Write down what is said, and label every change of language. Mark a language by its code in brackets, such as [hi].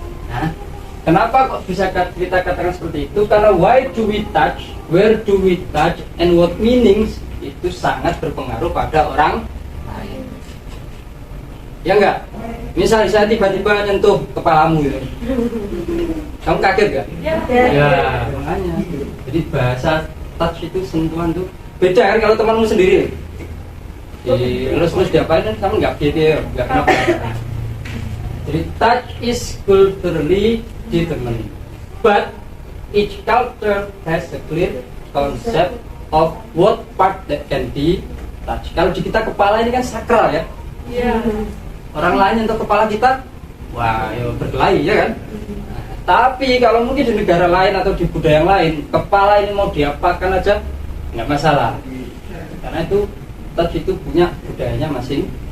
[id] Nah, kenapa kok bisa kita katakan seperti itu? Karena [en] why do we touch, where do we touch, and what meanings [id] itu sangat berpengaruh pada orang lain. Ya enggak? Misalnya saya tiba-tiba nyentuh kepalamu gitu, kamu kaget gak? Ya, makanya. Jadi bahasa touch itu, sentuhan itu beda kan kalau temanmu sendiri. Terus diapain kan kamu nggak gitu ya, nggak kenapa. [en] Jadi touch is culturally determined, but each culture has a clear concept of what part that can be touched. [id] Kalau di kita kepala ini kan sakral ya. Orang lain untuk kepala kita, wah, ya berkelahi ya kan. Nah, tapi kalau mungkin di negara lain atau di budaya yang lain, kepala ini mau diapakan aja nggak masalah. Karena itu touch itu punya budayanya masing.